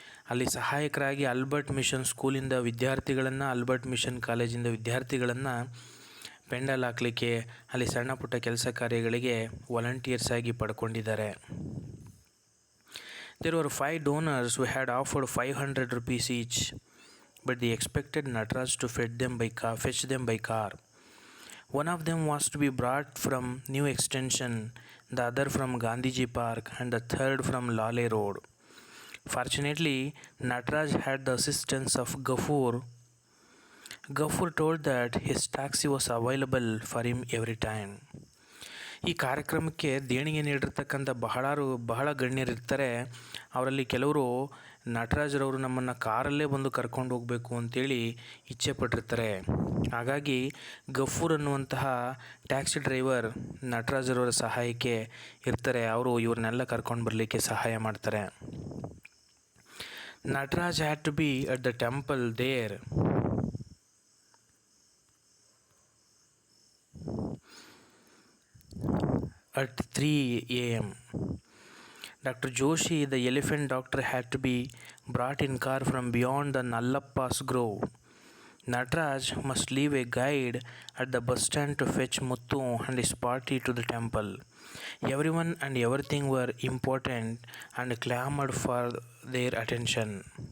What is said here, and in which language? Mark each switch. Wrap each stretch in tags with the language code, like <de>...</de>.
<kn>ಅಲ್ಲಿ ಸಹಾಯಕರಾಗಿ Albert mission ಸ್ಕೂಲಿಂದ ವಿದ್ಯಾರ್ಥಿಗಳನ್ನು, ಆಲ್ಬರ್ಟ್ ಮಿಷನ್ ಕಾಲೇಜಿಂದ ವಿದ್ಯಾರ್ಥಿಗಳನ್ನು ಪೆಂಡಲ್ ಹಾಕಲಿಕ್ಕೆ, ಅಲ್ಲಿ ಸಣ್ಣ ಪುಟ್ಟ ಕೆಲಸ ಕಾರ್ಯಗಳಿಗೆ ವಾಲಂಟಿಯರ್ಸ್ ಆಗಿ ಪಡ್ಕೊಂಡಿದ್ದಾರೆ.</kn> <en>There were 5 donors who had offered 500 rupees each, but they expected Nataraj to fetch them by car. One of them was to be brought from New Extension, the other from Gandhiji Park, and the third from Lale Road. Fortunately, Nataraj had the assistance of Gafur. Gafur told that his taxi was available for him every time.</en> <kn>ಈ ಕಾರ್ಯಕ್ರಮಕ್ಕೆ ದೇಣಿಗೆ ನೀಡಿರ್ತಕ್ಕಂಥ ಬಹಳ ಗಣ್ಯರಿರ್ತಾರೆ. ಅವರಲ್ಲಿ ಕೆಲವರು ನಟರಾಜ್ರವರು ನಮ್ಮನ್ನು ಕಾರಲ್ಲೇ ಬಂದು ಕರ್ಕೊಂಡು ಹೋಗಬೇಕು ಅಂತೇಳಿ ಇಚ್ಛೆ ಪಟ್ಟಿರ್ತಾರೆ. ಹಾಗಾಗಿ ಗಫೂರ್ ಅನ್ನುವಂತಹ ಟ್ಯಾಕ್ಸಿ ಡ್ರೈವರ್ ನಟರಾಜ್ರವರ ಸಹಾಯಕ್ಕೆ ಇರ್ತಾರೆ. ಅವರು ಇವ್ರನ್ನೆಲ್ಲ ಕರ್ಕೊಂಡು ಬರಲಿಕ್ಕೆ ಸಹಾಯ ಮಾಡ್ತಾರೆ.</kn> <en>Nataraj had to be at the temple there at 3 a.m. Dr. Joshi, the elephant doctor, had to be brought in car from beyond the Nallappa's grove. Nataraj must leave a guide at the bus stand to fetch Muttu and his party to the temple. Everyone and everything were important and clamored for their attention.</en>